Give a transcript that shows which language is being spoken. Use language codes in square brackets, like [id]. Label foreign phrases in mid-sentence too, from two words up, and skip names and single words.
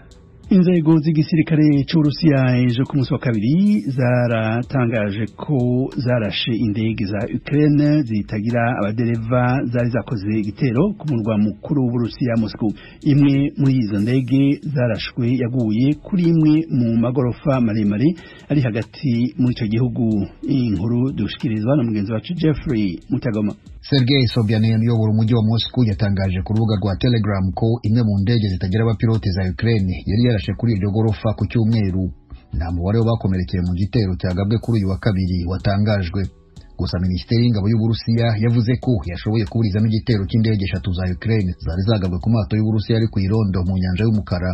[rn] Inzego z'igisirikare c'Urusiya ejo ku munsi wa kabiri zaratangaje ko zarashe indege za Ukraine zitagira abadereva zari zakoze igitero ku murwa mukuru w'Uburusiya Moscow. Imwe muri izo ndege zarashwe yaguye kuri imwe mu magorofa maremare ari hagati muri ico gihugu. Inkuru dushikirizwa na mugenzi wacu Jeffrey Mutagoma. [rw] Sergei Sobyanin uyobora umujyi wa Moscow yatangaje ku rubuga rwa Telegram ko imwe mu ndege zitagira abapilote za Ukraine yari yarashe kuri iryo gorofa ku cyumweru. Nta mubare w'abakomerekeye mu gitero cyagabwe kuri uyu wa kabiri watangajwe. Gusa Minisiteri y'Ingabo y'Uburusiya yavuze ko yashoboye kuburizamo igitero cy'indege 3 za Ukraine zari zagabwe ku mato y'Uburusiya ari ku Irondo mu nyanja y'umukara.